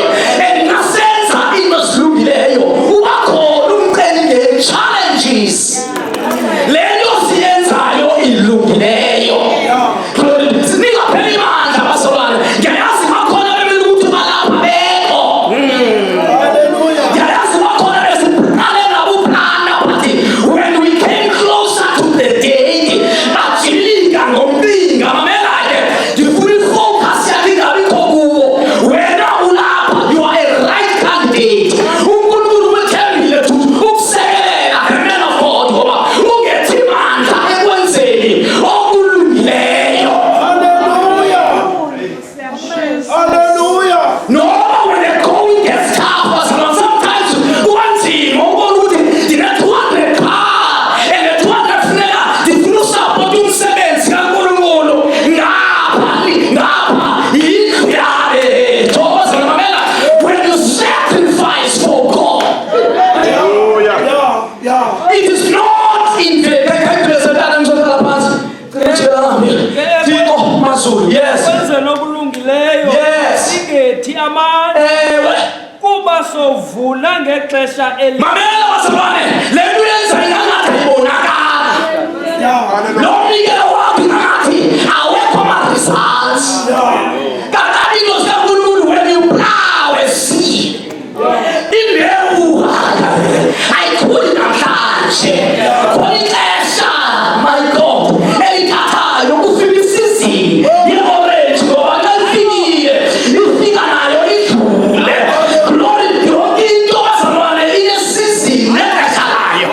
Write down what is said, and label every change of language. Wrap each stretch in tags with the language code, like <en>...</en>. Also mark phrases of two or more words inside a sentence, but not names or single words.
<xh>And nasenza into ezilungileyo uba khona umcelimngeni-challenges. Le nto siyenzayo ilungileyo.</xh> <zu>Singapheli mandla basolwane. Ngiyayazi bakhona bemele ukuthi balapha bekho. Ngiyayazi bakhona besiqale nabo uplana,</zu> <en>but when we came closer to the date</en> <zu>bajilika ngompinga.</zu> <xh>Mamela ke, ndifuna ifocus yakhe ingabikho kuwo. Wena ulapha,</xh> <en>you are a right candidate.</en> <zu>uNkulunkulu wethembile to ukusekelela</zu> <en>the man of God</en> <zu>ngoba ungethi mandla ekwenzeni okulungileyo. Hallelujah.</zu> <en>No, when the going gets tough, sometimes</en> <xh>kunzima ubona ukuthi ndine-200</xh> <en>car and the</en> <xh>200 funeka ndifuna usapota umsebenzi kaNkulunkulu ngapha yindlu yabe. Thokoza mamela,</xh> <en>when you sacrifice for God, Yeah. it is not in vain.</en> <xh>Thixo Mazulu, yes. Kwenzeni okulungileyo</xh> <en>Yes.</en> <xh>singethi amandla Ewe. kuba sovuna ngexesha Mamela bazalwane, le nto yenza ingathi ayibonakali.</xh> <en>Yeah.</en> <xh>Lo mnikelo wakho ingathi awekho ama-results. Kakade into zikaNkulunkulu,</xh> <en>when you plow a seed,</en> <xh>imbewu ayikhuli namhlanje. Khona ixesha,</xh> <en>my God,</en> <xh>elithathayo kufika isizini ye-orange ngoba xa ifikile ifika nayo idlule. Glory, yonke into bazalwane inesizini nexesha layo.</xh>